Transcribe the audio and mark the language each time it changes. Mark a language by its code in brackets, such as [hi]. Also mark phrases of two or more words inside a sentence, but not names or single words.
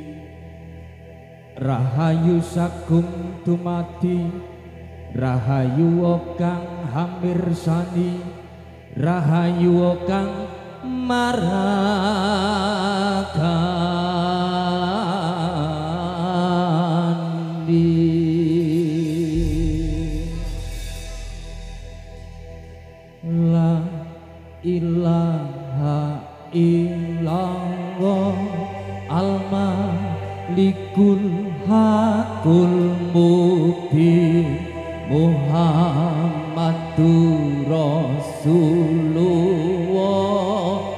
[jv] rahayu sagung dumadi rahayu kang hamirsani rahayu kang marakandi la [ar] إله إلا الله الملك الحق المبين محمد رسول الله